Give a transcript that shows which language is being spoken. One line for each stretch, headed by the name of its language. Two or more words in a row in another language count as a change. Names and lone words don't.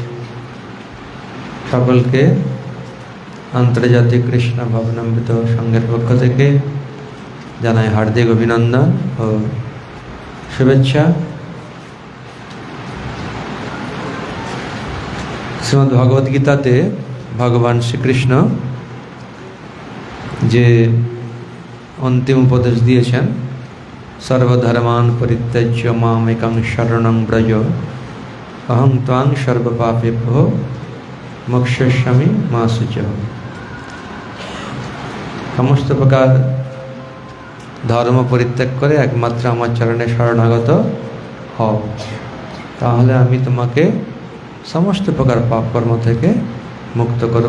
Bangla: সকলকে আন্তর্জাতিক কৃষ্ণ ভবনামৃত সংঘের পক্ষ থেকে জানাই হার্দিক অভিনন্দন ও শুভেচ্ছা। শ্রীমদ্ ভগবদ্গীতাতে ভগবান শ্রীকৃষ্ণ যে অন্তিম উপদেশ দিয়েছেন,
Sanskrit: सर्वधर्मान परित्यज्य माम एकं शरणं व्रज अहं त्वां सर्वपापेभ्यो मोक्षयिष्यामि मा शुचः।
Bangla: সমস্ত প্রকার ধর্ম পরিত্যাগ করে একমাত্র আমার চরণে শরণাগত হও, তাহলে আমি তোমাকে সমস্ত প্রকার পাপ কর্ম থেকে মুক্ত করব।